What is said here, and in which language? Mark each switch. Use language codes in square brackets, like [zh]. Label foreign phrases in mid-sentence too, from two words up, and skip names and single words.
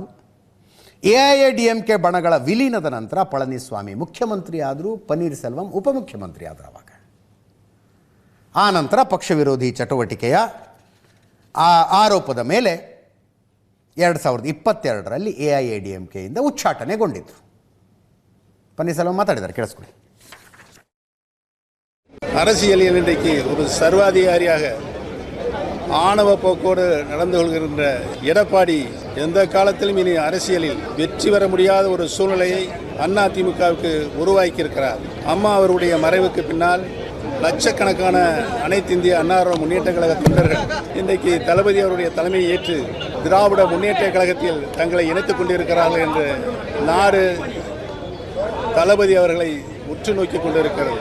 [kn] AIADMK ಬಣಗಳ ವಿಲೀನದ ನಂತರ ಪಳನಿಸ್ವಾಮಿ ಮುಖ್ಯಮಂತ್ರಿ ಆದರು, ಪನ್ನೀರ್ ಸೆಲ್ವಂ ಉಪಮುಖ್ಯಮಂತ್ರಿ ಆದರು. ಅವಾಗ ಆ ನಂತರ ಪಕ್ಷ ವಿರೋಧಿ ಚಟುವಟಿಕೆಯ ಆರೋಪದ ಮೇಲೆ 2022ರಲ್ಲಿ AIADMKಯಿಂದ ಉಚ್ಚಾಟನೆಗೊಂಡಿದ್ದರು. ಪನ್ನೀರ್ ಸೆಲ್ವಂ ಮಾತಾಡಿದ್ದಾರೆ, ಕೇಳಿಸ್ಕೊಳ್ಳಿ. [ta] அரசியலில் இன்றைக்கு ஒரு சர்வாதிகாரியாக ஆணவ போக்கோடு நடந்து கொள்கின்ற எடப்பாடி எந்த காலத்திலும் இனி அரசியலில் வெற்றி பெற முடியாத ஒரு சூழ்நிலையை அதிமுகவுக்கு உருவாக்கியிருக்கிறார். அம்மா அவருடைய மறைவுக்கு பின்னால் லட்சக்கணக்கான அனைத்து இந்திய அண்ணா முன்னேற்ற கழக தொண்டர்கள் இன்றைக்கு தளபதி அவருடைய தலைமையை ஏற்று திராவிட முன்னேற்ற கழகத்தில் தங்களை இணைத்துக் கொண்டிருக்கிறார்கள் என்று நாடு தளபதி அவர்களை உற்று நோக்கி கொண்டிருக்கிறது.